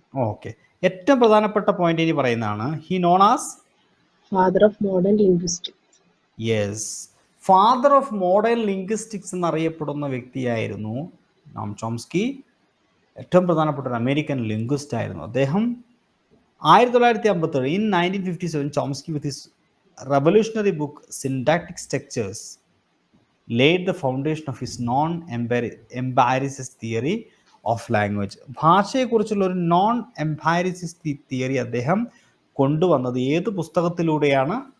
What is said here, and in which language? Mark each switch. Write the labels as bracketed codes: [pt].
[ml] Okay, ഏറ്റവും പ്രധാനപ്പെട്ട point ഇനി പറയുന്നതാണ് [en] He known as father of modern linguistics. [ml] Yes, [en] father of modern linguistics [ml] എന്നറിയപ്പെടുന്ന വ്യക്തിയായിരുന്നു നോം ചോംസ്കി. ഏറ്റവും പ്രധാനപ്പെട്ട ഒരു അമേരിക്കൻ ലിംഗ്വിസ്റ്റ് ആയിരുന്നു അദ്ദേഹം. [en] 1957 in 1957 Chomsky with his revolutionary book Syntactic Structures laid the foundation of his non-empiricist theory of language. [ml] ഭാഷയെക്കുറിച്ചുള്ള ഒരു non എംപൈറിസിസ്റ്റ് theory അദ്ദേഹം കൊണ്ടുവന്നത് ഏത് പുസ്തകത്തിലൂടെയാണ്?